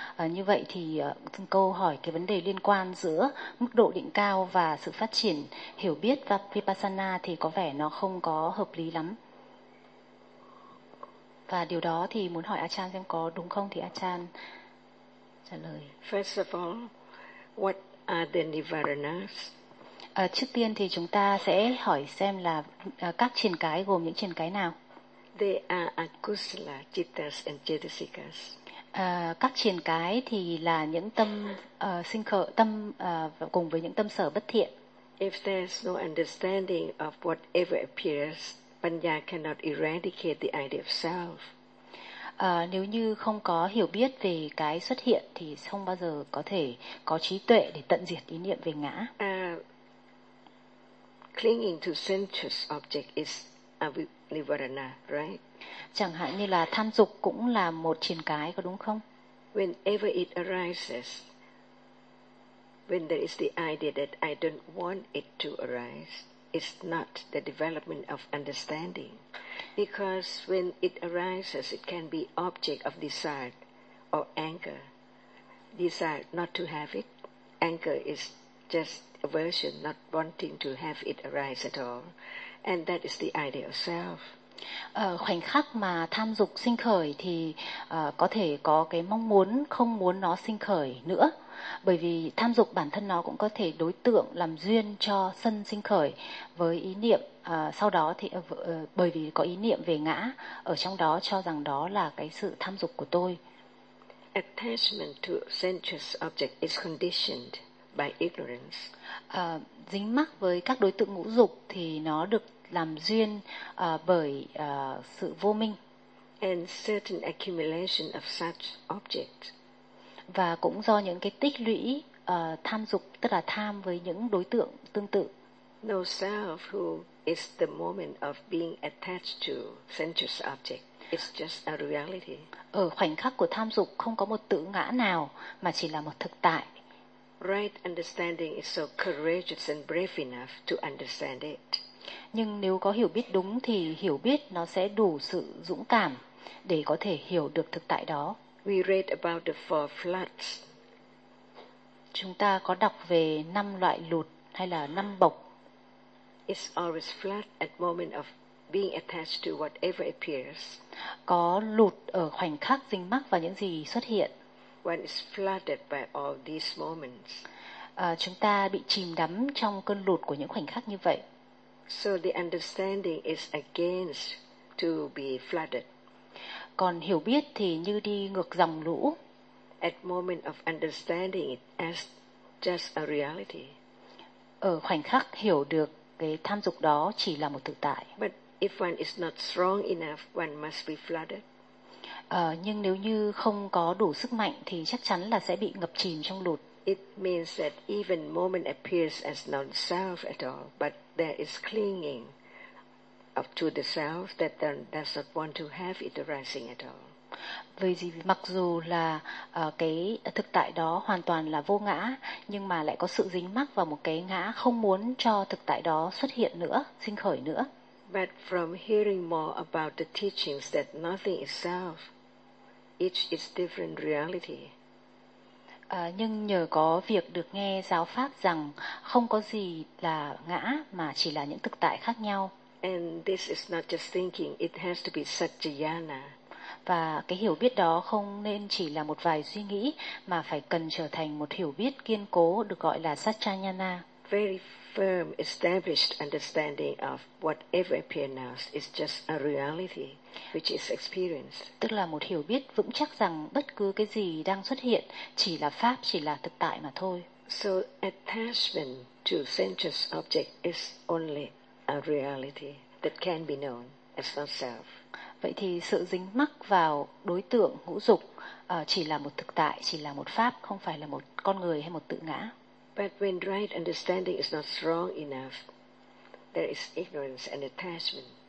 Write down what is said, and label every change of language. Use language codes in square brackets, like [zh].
[vi] Như vậy thì câu hỏi cái vấn đề liên quan giữa mức độ định cao và sự phát triển hiểu biết và Vipassana thì có vẻ nó không có hợp lý lắm. Và điều đó thì muốn hỏi Achan xem có đúng không thì Achan trả lời. [en] First of all, what are the nivaranas? [vi] Trước tiên thì chúng ta sẽ hỏi xem là các triền cái gồm những triền cái nào. [en] They are akusala, chittas and chetasikas. [vi] Các triền cái thì là những tâm sinh khởi, tâm cùng với những tâm sở bất thiện. [en] If there's no understanding of whatever appears, Panya cannot eradicate the idea of self. [vi] Nếu như không có hiểu biết về cái xuất hiện thì không bao giờ có thể có trí tuệ để tận diệt ý niệm về ngã. [en] Clinging to sensuous object is a nivarana, right? [vi] Chẳng hạn như là tham dục cũng là một triền cái, có đúng không? [en] Whenever it arises, when there is the idea that I don't want it to arise, it's not the development of understanding. Because when it arises, it can be object of desire or anger. Desire not to have it. Anger is just aversion, not wanting to have it arise at all. And that is the idea of self. [vi] Khoảnh khắc mà tham dục sinh khởi thì có thể có cái mong muốn không muốn nó sinh khởi nữa. Bởi vì tham dục bản thân nó cũng có thể đối tượng làm duyên cho sân sinh khởi với ý niệm sau đó thì bởi vì có ý niệm về ngã ở trong đó cho rằng đó là cái sự tham dục của tôi. [en] Attachment to sensuous object is conditioned by ignorance. [vi] Dính mắc với các đối tượng ngũ dục thì nó được làm duyên bởi sự vô minh. [en] And certain accumulation of such object. [vi] Và cũng do những cái tích lũy tham dục, tức là tham với những đối tượng tương tự. [en] No self who is the moment of being attached to sensuous object. It's just a reality. [vi] Ở khoảnh khắc của tham dục không có một tự ngã nào mà chỉ là một thực tại. [en] Right understanding is so courageous and brave enough to understand it. [vi] Nhưng nếu có hiểu biết đúng thì hiểu biết nó sẽ đủ sự dũng cảm để có thể hiểu được thực tại đó. [en] We read about the four floods. [vi] Chúng ta có đọc về năm loại lụt hay là năm bộc. [en] It's always flood at moment of being attached to whatever appears. [vi] Có lụt ở khoảnh khắc dính mắc vào những gì xuất hiện. [en] When it's flooded by all these moments. [vi] Chúng ta bị chìm đắm trong cơn lụt của những khoảnh khắc như vậy. [en] So the understanding is against to be flooded. [vi] Còn hiểu biết thì như đi ngược dòng lũ. [en] At moment of understanding it as just a reality. [vi] Ở khoảnh khắc hiểu được cái tham dục đó chỉ là một thực tại. [en] But if one is not strong enough, one must be flooded. [vi] Nhưng nếu như không có đủ sức mạnh thì chắc chắn là sẽ bị ngập chìm trong lụt. [en] It means that even moment appears as non-self at all, but there is clinging up to the self that does not want to have it arising at all. [vi] Vì gì mặc dù là cái thực tại đó hoàn toàn là vô ngã, nhưng mà lại có sự dính mắc vào một cái ngã không muốn cho thực tại đó xuất hiện nữa, sinh khởi nữa. [en] But from hearing more about the teachings that nothing is self, each is different reality. [vi] Nhưng nhờ có việc được nghe giáo pháp rằng không có gì là ngã mà chỉ là những thực tại khác nhau. [en] And this is not just thinking, it has to be satyayana. [vi] Và cái hiểu biết đó không nên chỉ là một vài suy nghĩ mà phải cần trở thành một hiểu biết kiên cố được gọi là satyayana. [en] Very firm established understanding of whatever appears now is just a reality which is experienced. [vi] Tức là một hiểu biết vững chắc rằng bất cứ cái gì đang xuất hiện chỉ là pháp, chỉ là thực tại mà thôi. [en] So attachment to sensuous object is only a reality that can be known as not self. [vi] Vậy thì sự dính mắc vào đối tượng ngũ dục chỉ là một thực tại, chỉ là một pháp, không phải là một con người hay một tự ngã. [en] But when right understanding is not strong enough, there is ignorance and attachment.